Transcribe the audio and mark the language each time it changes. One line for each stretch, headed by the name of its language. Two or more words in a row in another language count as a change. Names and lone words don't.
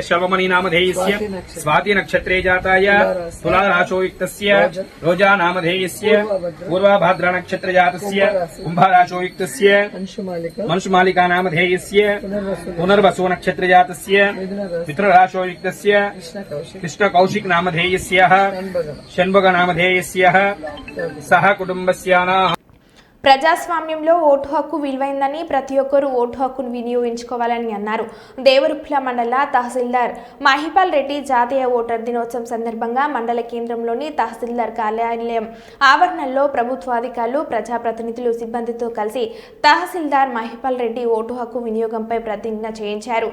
Sanskrit: शवमणि नामधेयस्य स्वाति नक्षत्रे जाताय तुलाराशोयुक्तस्य रोजा नामधेयस्य पूर्वभाद्रा नक्षत्रे जातस्य कुम्भराशोयुक्तस्य मंशुमालिका नामधेयस्य पुनर्वसु नक्षत्रे जातस्य मित्रराशोयुक्तस्य कृष्णकौशिक नामधेयस्य षण्मुख नामधेयस्य सह कुटुंबस्यानाः
Telugu: ప్రజాస్వామ్యంలో ఓటు హక్కు విలువైందని ప్రతి ఒక్కరూ ఓటు హక్కును వినియోగించుకోవాలని అన్నారు. దేవరుప్ల మండల తహసీల్దార్ మహిపాల్ రెడ్డి జాతీయ ఓటర్ దినోత్సవం సందర్భంగా మండల కేంద్రంలోని తహసీల్దార్ కార్యాలయం ఆవరణలో ప్రభుత్వాధికారులు, ప్రజాప్రతినిధులు, సిబ్బందితో కలిసి తహసీల్దార్ మహిపాల్ రెడ్డి ఓటు హక్కు వినియోగంపై ప్రతిజ్ఞ చేయించారు.